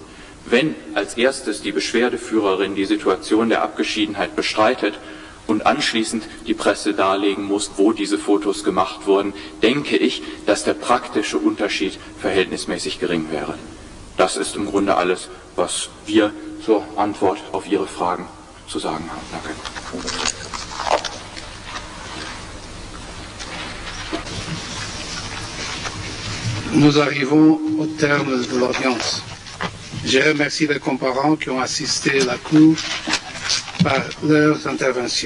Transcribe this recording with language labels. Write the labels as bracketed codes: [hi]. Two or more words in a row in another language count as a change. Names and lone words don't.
[de] Wenn als erstes die Beschwerdeführerin die Situation der Abgeschiedenheit bestreitet und anschließend die Presse darlegen muss, wo diese Fotos gemacht wurden, denke ich, dass der praktische Unterschied verhältnismäßig gering wäre. Das ist im Grunde alles, was wir zur Antwort auf Ihre Fragen zu sagen haben. Danke. [fr] Nous arrivons au terme de l'audience. Je remercie les comparants qui ont assisté à la Cour par leurs interventions.